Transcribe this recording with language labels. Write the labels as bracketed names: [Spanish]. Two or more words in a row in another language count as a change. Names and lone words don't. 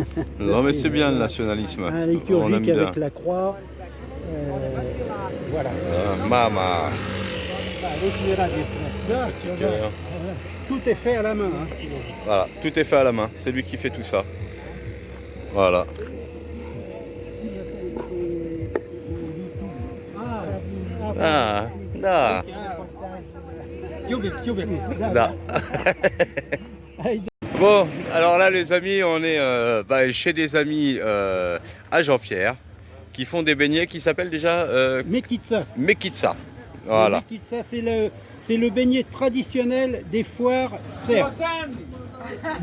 [French] Non mais c'est bien le nationalisme. Un On aime liturgique bien. avec la croix. Voilà. Mama. Tout est fait à la main. Hein. Voilà, tout est fait à la main. C'est lui qui fait tout ça. Voilà. [Serbian] Ah, da. Da. [French] Bon, alors là les amis, on est chez des amis à Jean-Pierre qui font des beignets qui s'appellent déjà Mekitsa. Mekitsa. Voilà. Le Mekitsa, c'est le beignet traditionnel des foires serbes.